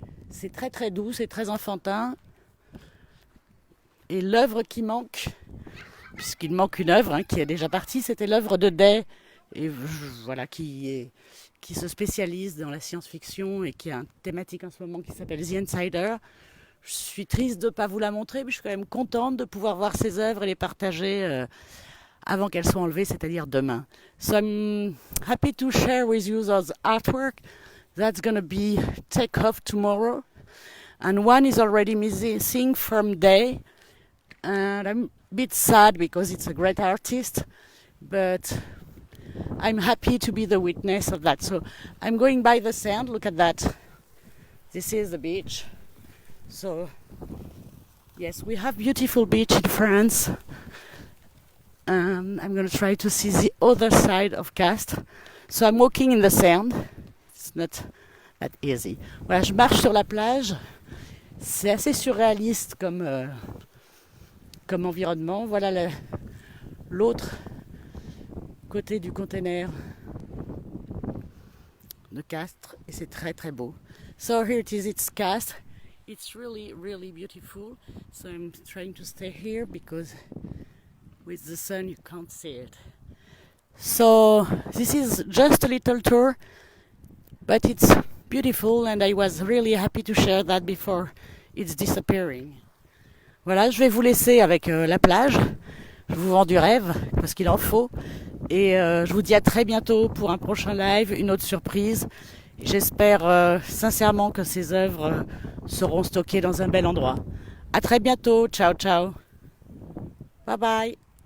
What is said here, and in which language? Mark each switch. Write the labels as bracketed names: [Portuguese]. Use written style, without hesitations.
[French] C'est très très doux, c'est très enfantin. Et l'œuvre qui manque, puisqu'il manque une œuvre qui est déjà partie, c'était l'œuvre de Day, et voilà, qui se spécialise dans la science-fiction et qui a une thématique en ce moment qui s'appelle The Insider. Je suis triste de ne pas vous la montrer, mais je suis quand même contente de pouvoir voir ces œuvres et les partager avant qu'elles soient enlevées, c'est-à-dire demain. [English] So I'm happy to share with you those artwork. That's going to be take off tomorrow. And one is already missing from Day. And I'm a bit sad because it's a great artist, but I'm happy to be the witness of that. So I'm going by the sand. Look at that. This is the beach. So yes, we have beautiful beach in France. I'm going to try to see the other side of Castres. So I'm walking in the sand. It's not that easy. [French] Voilà, je marche sur la plage. C'est assez surréaliste comme environnement. Voilà l'autre côté du container de Castres et c'est très très beau. [English] So here it is, it's Castres. It's really really beautiful. So I'm trying to stay here because with the sun you can't see it. So this is just a little tour, but it's beautiful and I was really happy to share that before it's disappearing. [French] Voilà, je vais vous laisser avec la plage. Je vous vends du rêve parce qu'il en faut. Et je vous dis à très bientôt pour un prochain live, une autre surprise. J'espère sincèrement que ces œuvres seront stockées dans un bel endroit. À très bientôt. Ciao, ciao. [English] Bye bye.